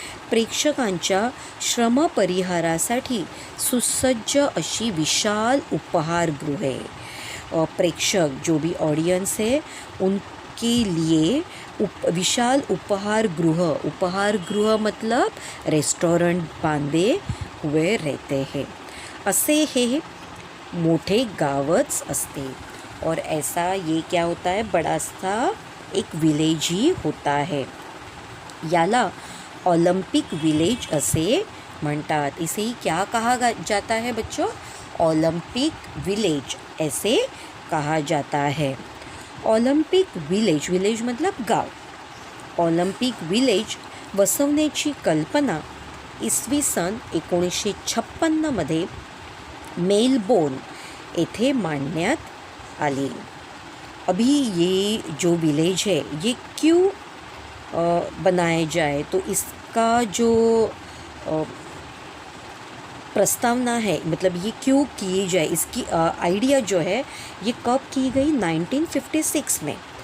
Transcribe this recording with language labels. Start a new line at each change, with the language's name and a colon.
Marathi: प्रेक्षकांच्या श्रमपरिहारासाठी सुसज्ज अशी विशाल उपहारगृहे,
Hindi: प्रेक्षक जो भी ऑडियंस है उनके लिए विशाल उपहारगृह मतलब रेस्टोरेंट बांधे हुए रहते हैं।
Marathi: असे हे मोठे गावच असते।
Hindi: और ऐसा ये क्या होता है, बड़ा सा एक विलेज ही होता है.
Marathi: याला ऑलिम्पिक विलेज असे म्हणतात.
Hindi: इसे ही क्या कहा जाता है बच्चों, ऑलिम्पिक विलेज ऐसे कहा जाता है. ऑलिम्पिक विलेज, विलेज मतलब गाव.
Marathi: ऑलिम्पिक विलेज वसवण्याची कल्पना इसवी सन 1956 मेलबोर्न येथे मांडण्यात आली.
Hindi: अभी ये जो विलेज है ये क्यों बनाया जाए, तो इसका जो प्रस्तावना है, मतलब ये क्यों किए जाए, इसकी आइडिया जो है ये कब की गई, 1956 में.